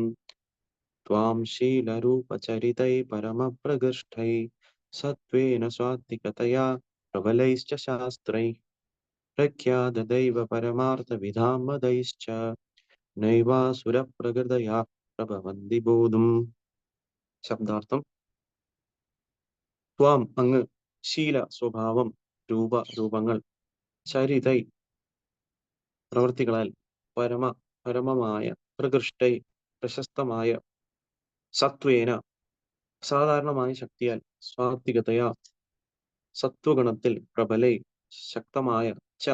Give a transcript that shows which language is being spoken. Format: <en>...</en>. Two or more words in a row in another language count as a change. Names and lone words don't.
<sa>त्वां शीलरूपचरितै परमप्रकृष्टै सत्त्वेन सात्विकतया प्रबलैश्च शास्त्रै प्रख्यातदैव परमार्थविधां मतैश्च नैवासुरप्रकृतया प्रभवन्ति बोधुम्.</sa> <ml>ശബ്ദാർത്ഥം: ത്വാം അങ്ങ്, ശീല സ്വഭാവം, രൂപങ്ങൾ, ചരിതൈ പ്രവൃത്തികളാൽ, പരമമായ പ്രകൃഷ്ടൈ പ്രശസ്തമായ, സത്വേന സാധാരണമായ ശക്തിയാൽ, സ്വാത്വികതയാ സത്വഗുണത്തിൽ, പ്രബലൈ ശക്തമായ, ച</ml>